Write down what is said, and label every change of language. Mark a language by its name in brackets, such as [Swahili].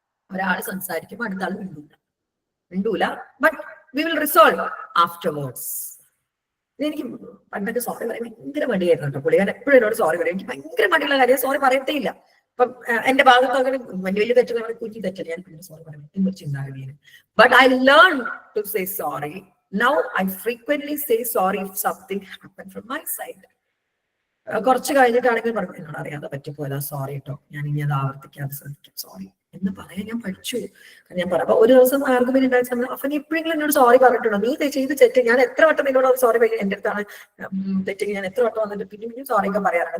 [Malayalam] ഒരാൾ സംസാരിക്കുമ്പോൾ അടുത്ത ആൾ മിണ്ടൂല. But we will resolve afterwards. എനിക്ക് പണ്ടൊക്കെ സോറി പറയാൻ ഭയങ്കര മടിയായിരുന്നു കേട്ടോ. പുള്ളിക്കാരൻ എപ്പോഴും എന്നോട് സോറി പറയും. എനിക്ക് ഭയങ്കര മടിയുള്ള കാര്യം, സോറി പറയത്തേ ഇല്ല. അപ്പം എന്റെ ഭാഗത്ത് അങ്ങനെ വലിയ വലിയ തെറ്റുകൾ കുഞ്ഞി തെറ്റല്ല, ഞാൻ പിന്നെ സോറി പറയാൻ ചിന്താഗതിയാണ്. But I learn to say sorry. [English] Now I frequently say sorry if something happened from my side. [Malayalam] കുറച്ച് കഴിഞ്ഞിട്ടാണെങ്കിൽ പറഞ്ഞു, എന്നോട് അറിയാതെ പറ്റിപ്പോയതാ, സോറി കേട്ടോ, ഞാൻ ഇനി അത് ആവർത്തിക്കാതെ ശ്രമിക്കും, സോറി എന്ന് പറയാൻ ഞാൻ പഠിച്ചു. ഞാൻ പറയാം, അപ്പൊ ഒരു ദിവസം ആർഗ്യുമെന്റ് ഉണ്ടായി, അപ്പൊ നീ എപ്പോഴെങ്കിലും എന്നോട് സോറി പറഞ്ഞിട്ടുണ്ടോ? നീ ചെയ്ത് തെറ്റ് ഞാൻ എത്ര വട്ടം നിന്നോട് സോറി പറയും, എന്റെ അടുത്താണ് തെറ്റെങ്കിൽ ഞാൻ എത്ര വട്ടം വന്നിട്ട് പിന്നെ സോറി ഒക്കെ പറയാറുണ്ട്.